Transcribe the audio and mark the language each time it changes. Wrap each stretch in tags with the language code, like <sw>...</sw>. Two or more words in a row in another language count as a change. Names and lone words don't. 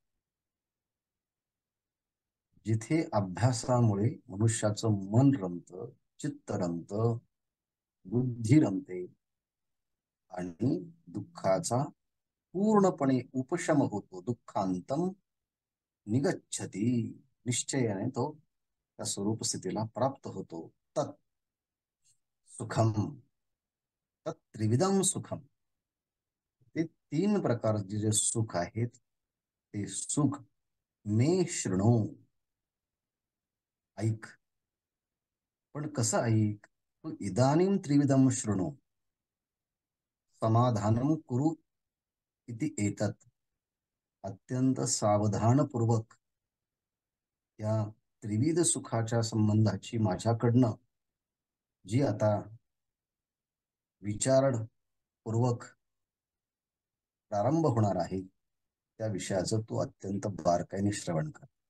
<mr>जिथे अभ्यासामुळे मनुष्याचं मन रमतं, चित्त रमतं, बुद्धी रमते आणि दुःखाचा पूर्णपणे उपशम होतो.</mr> <sa>दुःखांतम निगच्छती,</sa> <mr>निश्चयाने तो त्या स्वरूप स्थितीला प्राप्त होतो.</mr> <sa>तत् सुखम, तत् त्रिविधम सुखम.</sa> <mr>ते तीन प्रकारचे जे सुख आहेत ते</mr> <sa>सुख मे शृणु,</sa> <mr>ऐक. पण कसं ऐक?</mr> <sa>तू इदानीं त्रिविधम शृणु, समाधानम कुरु इति एतत्.</sa> <mr>अत्यंत सावधानपूर्वक या त्रिविध सुखाच्या संबंधाची माझ्याकडनं जी आता विचारपूर्वक प्रारंभ होणार आहे त्या विषयाचं तू अत्यंत बारकाईने श्रवण कर.</mr>